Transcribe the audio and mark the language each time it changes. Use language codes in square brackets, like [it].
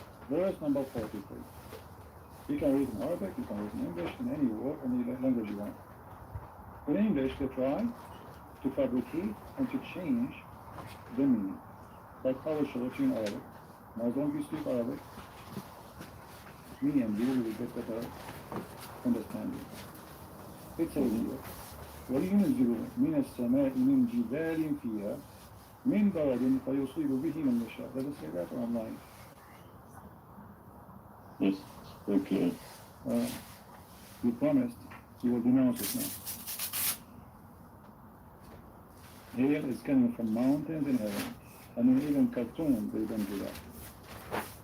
[en] Verse number 43. You can read in Arabic, you can read in English, in any word, any language you want. In English, they try to fabricate and to change the meaning. Like I will show it to you in Arabic. Now, as long as you speak Arabic, me and you will get better understanding. It says here, [ar] وَلِيُنْزِلُ مِنَ السَّمَاءِ مِنْ جِبَالٍ فِيهَا مِنْ بَرَدٍ فَيُصِيبُ بِهِ مَنْ يَشَاءُ. [en] Does it say that or online? Yes, okay. You promised you will denounce it now. Hail is coming from mountains in heaven. I mean, even cartoon, they don't do that.